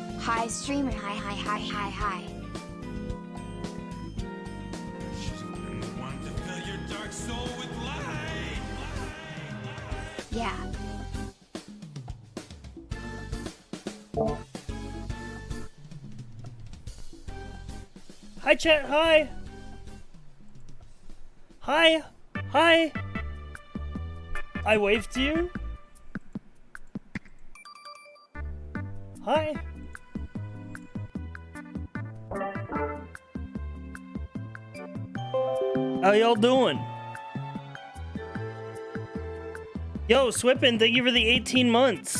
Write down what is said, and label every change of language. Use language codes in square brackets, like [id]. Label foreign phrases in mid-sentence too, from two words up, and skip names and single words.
[en] Hi, streamer. Hi, hi, hi, hi, hi. Yeah. Hi, chat. Hi. Hi. Hi. I waved to you. Hi. How y'all doing? Yo, Swippin, thank you for the 18 months.